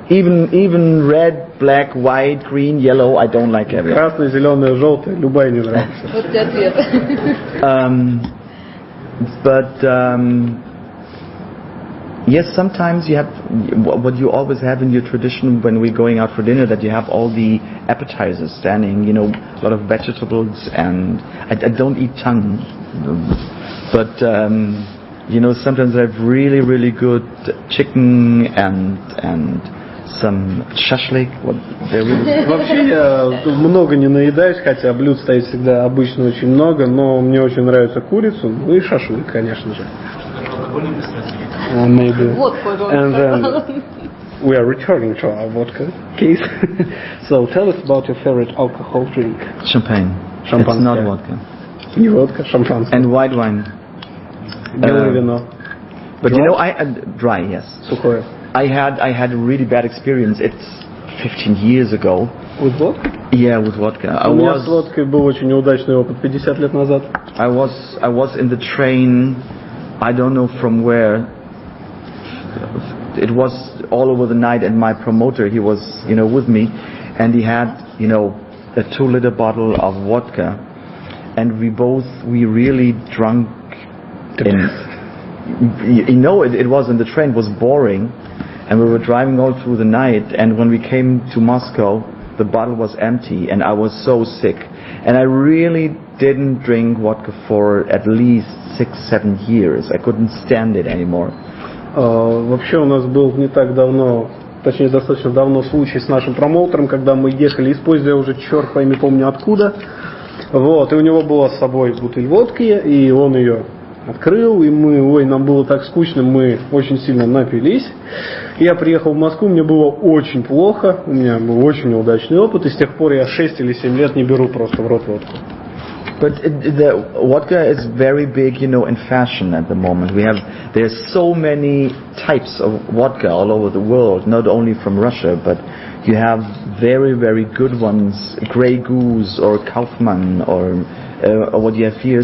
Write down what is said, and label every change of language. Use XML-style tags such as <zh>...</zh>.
<en>Even red, black, white, green, yellow. I don't like caviar.</en> <ru>Красная, зеленая, желтая, любая не нравится. Вот и ответ.</ru> <en>Yes, sometimes you have what you always have in your tradition when we're going out for dinner, that you have all the appetizers standing, a lot of vegetables, and I don't eat tongue, but sometimes I have really, really good chicken and some shashlik.</en> <ru>Вообще я много не наедаюсь, хотя блюд стоит всегда обычно очень много, но мне очень нравится курицу, ну и шашлык, конечно же.</ru> <en>Maybe. And then we are returning to our vodka case. So tell us about your favorite alcohol drink. Champagne. It's not vodka.</en> <ru>Не водка, шампанское.</ru> <en>And white wine.</en> <ru>Белое вино.</ru> <en>But dry, yes.</en> <ru>Сухое.</ru> <en>I had a really bad experience. It's 15 years ago. With vodka? Yeah, with vodka.</en> <ru>У меня с водкой был очень неудачный опыт 50 лет назад.</ru> <en>I was in the train. I don't know from where. It was all over the night, and my promoter, he was, with me, and he had, a 2-liter bottle of vodka, and we really drunk. It was in the train. It was boring, and we were driving all through the night. And when we came to Moscow, the bottle was empty, and I was so sick. And I really didn't drink vodka for at least 6-7 years. I couldn't stand it anymore.</en> <ru>Вообще у нас был не так давно, точнее достаточно давно случай с нашим промоутером, когда мы ехали из поезда, я уже черт пойми помню откуда. Вот, и у него была с собой бутыль водки, и он ее открыл, и нам было так скучно, мы очень сильно напились. Я приехал в Москву, мне было очень плохо, у меня был очень неудачный опыт, и с тех пор я 6 или 7 лет не беру просто в рот водку.</ru> <en>But the vodka is very big, in fashion at the moment. There's so many types of vodka all over the world, not only from Russia, but you have very, very good ones, Grey Goose or Kaufmann or what you have here.</en>